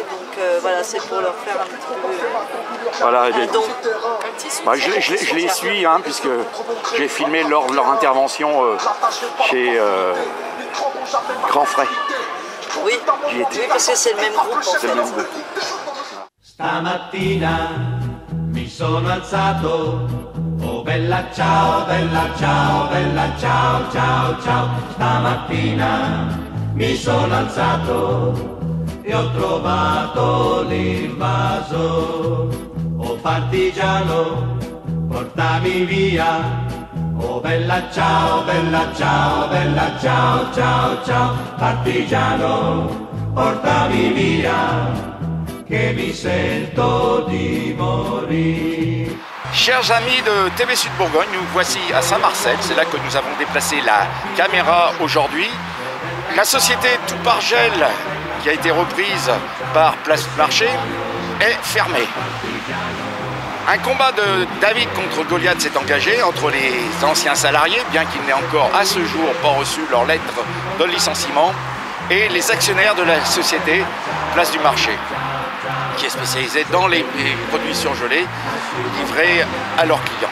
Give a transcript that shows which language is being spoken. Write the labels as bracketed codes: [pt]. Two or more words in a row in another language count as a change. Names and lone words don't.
[fr] Donc voilà, c'est pour leur faire un petit peu voilà, un don. Je les suis hein, puisque j'ai filmé leur intervention chez Grand Frais. Oui, parce que c'est le même groupe. C'est le même groupe. [it] Stamattina mi sono alzato, oh bella ciao, bella ciao, bella ciao, ciao, ciao. Stamattina mi sono alzato e ho trovato l'invaso, oh partigiano, portami via. Oh bella ciao, bella ciao, bella ciao, ciao, ciao, partigiano, portami via, che mi sento di morire. [fr] Chers amis de TV Sud Bourgogne, nous voici à Saint-Marcel, c'est là que nous avons déplacé la caméra aujourd'hui. La société Toupargel, qui a été reprise par Place du Marché, est fermée. Un combat de David contre Goliath s'est engagé entre les anciens salariés, bien qu'ils n'aient encore à ce jour pas reçu leur lettre de licenciement, et les actionnaires de la société Place du Marché, qui est spécialisée dans les produits surgelés livrés à leurs clients.